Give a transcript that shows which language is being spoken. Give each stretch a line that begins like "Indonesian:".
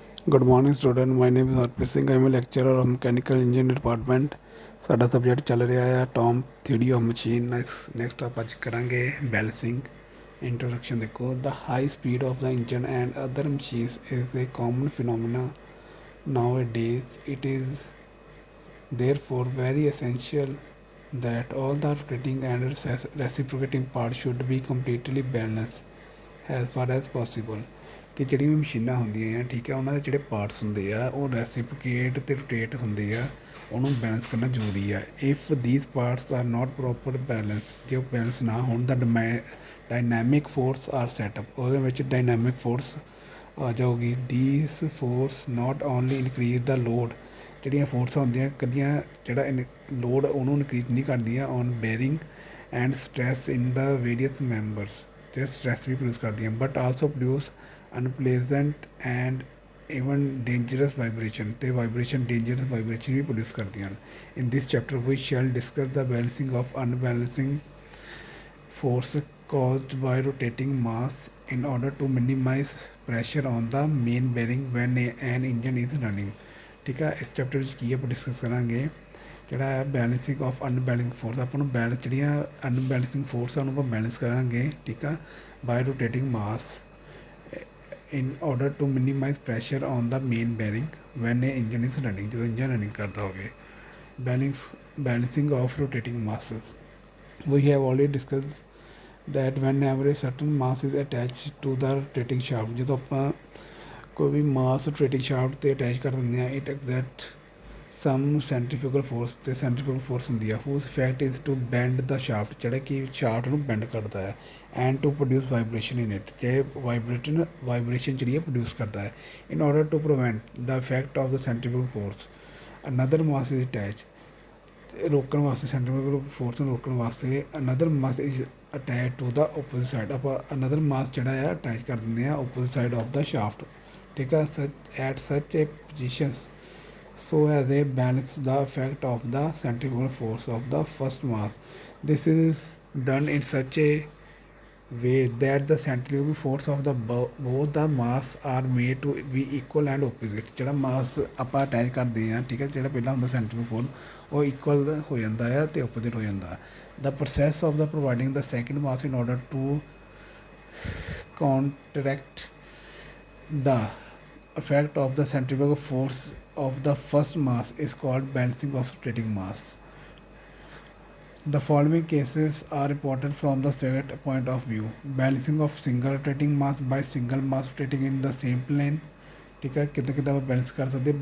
English: Good morning student, my name is Harpreet Singh. I am a lecturer of Mechanical Engineering Department.
Punjabi: ਸਾਡਾ subject ਚੱਲ ਰਿਹਾ ਆ Tom theory of machine. Next ਆਪਾਂ ਅੱਜ ਕਰਾਂਗੇ balancing. Introduction ਦੇਖੋ,
English: the high speed of the engine and other machines is a common phenomena nowadays. It is therefore very essential that all the rotating and reciprocating parts should be completely balanced as far as possible।
Punjabi: ਕਿ ਜਿਹੜੀਆਂ ਵੀ ਮਸ਼ੀਨਾਂ ਹੁੰਦੀਆਂ ਆ, ਠੀਕ ਹੈ, ਉਹਨਾਂ ਦੇ ਜਿਹੜੇ ਪਾਰਟਸ ਹੁੰਦੇ ਆ ਉਹ ਰੈਸੀਪੀਕੇਟ ਅਤੇ ਰੋਟੇਟ ਹੁੰਦੇ ਆ, ਉਹਨੂੰ ਬੈਲੈਂਸ ਕਰਨਾ ਜ਼ਰੂਰੀ ਆ।
English: if these parts are not proper balance,
Punjabi: ਜੇ ਉਹ ਬੈਲੈਂਸ ਨਾ ਹੋਣ ਤਾਂ
English: dynamic force are setup,
Punjabi: ਉਹਦੇ ਵਿੱਚ ਡਾਇਨਾਮਿਕ ਫੋਰਸ ਆ ਜਾਊਗੀ।
English: these force not only increase the load,
Punjabi: ਜਿਹੜੀਆਂ ਫੋਰਸਾਂ ਹੁੰਦੀਆਂ ਕਦੀਆਂ ਜਿਹੜਾ ਲੋਡ ਉਹਨੂੰ ਇਨਕਰੀਜ਼ ਨਹੀਂ ਕਰਦੀਆਂ
English: on bearing and stress in the various members,
Punjabi: ਅਤੇ ਸਟ੍ਰੈਸ ਵੀ ਪ੍ਰੋਡਿਊਸ ਕਰਦੀਆਂ,
English: but also produce unpleasant and even dangerous vibration,
Punjabi: ਅਤੇ ਵਾਈਬ੍ਰੇਸ਼ਨ ਡੇਂਜਰਸ ਵਾਈਬ੍ਰੇਸ਼ਨ ਵੀ ਪ੍ਰੋਡਿਊਸ ਕਰਦੀਆਂ ਹਨ।
English: In this chapter we shall discuss the balancing of unbalancing force caused by rotating mass in order to minimize pressure on the main bearing when an engine is running।
Punjabi: ਠੀਕ ਹੈ, ਇਸ chapter ਵਿੱਚ ਕੀ ਆਪਾਂ discuss ਕਰਾਂਗੇ, ਜਿਹੜਾ ਹੈ ਬੈਲੈਂਸਿੰਗ ਆਫ ਅਨਬੈਲੈਂਸਿੰਗ ਫੋਰਸ। ਆਪਾਂ ਨੂੰ ਬੈਲੈਂਸ ਜਿਹੜੀਆਂ ਅਨਬੈਲੈਂਸਿੰਗ ਫੋਰਸ ਉਹਨੂੰ ਆਪਾਂ ਬੈਲੈਂਸ ਕਰਾਂਗੇ, ਠੀਕ ਆ,
English: by rotating mass in order to minimize pressure on the main bearing when a engine is running,
Punjabi: ਜਦੋਂ ਇੰਜਨ ਰਨਿੰਗ ਕਰਦਾ ਹੋਵੇ।
English: balancing of rotating masses, we have already discussed that whenever a certain mass is attached to the rotating shaft,
Punjabi: ਜਦੋਂ ਆਪਾਂ ਕੋਈ ਵੀ ਮਾਸ rotating shaft 'ਤੇ attach ਕਰ ਦਿੰਦੇ ਹਾਂ,
English: it exert some centrifugal force,
Punjabi: ਅਤੇ centrifugal force ਹੁੰਦੀ ਆ
English: whose effect is to bend the shaft,
Punjabi: ਜਿਹੜਾ ਕਿ shaft ਨੂੰ bend ਕਰਦਾ ਹੈ,
English: and to produce vibration in it,
Punjabi: ਤੇ vibration ਜਿਹੜੀ ਹੈ produce ਕਰਦਾ ਹੈ।
English: in order to prevent the effect of the centrifugal force, another mass is attached,
Punjabi: ਰੋਕਣ ਵਾਸਤੇ ਸੈਂਟਰੀਫਿਊਗਲ ਫੋਰਸ ਨੂੰ ਰੋਕਣ ਵਾਸਤੇ
English: another mass is attach to the opposite side,
Punjabi: ਆਪਾਂ ਅਨਦਰ ਮਾਸ ਜਿਹੜਾ ਆ ਅਟੈਚ ਕਰ ਦਿੰਦੇ ਆ
English: opposite side of the shaft,
Punjabi: ਠੀਕ ਆ,
English: At such a positions so as they balance the effect of the centrifugal force of the first mass. This is done in such a way that the centrifugal force of the both the mass are made to be equal and opposite।
Punjabi: ਜਿਹੜਾ ਮਾਸ ਆਪਾਂ attach ਕਰਦੇ ਹਾਂ, ਠੀਕ ਹੈ, ਜਿਹੜਾ ਪਹਿਲਾਂ ਹੁੰਦਾ ਸੈਂਟਰੀਫਿਊਗਲ force ਉਹ ਇਕੁਅਲ ਹੋ ਜਾਂਦਾ ਹੈ ਅਤੇ ਓਪੋਜ਼ਿਟ ਹੋ ਜਾਂਦਾ।
English: The process of the providing the second mass in order to counteract the effect of the centrifugal force of the first mass is called balancing of rotating mass। The following cases are important from the second point of view: balancing of single rotating mass by single mass rotating in the same plane,
Hindi: ठीक है, कितना कितना आप balance कर सकते हैं।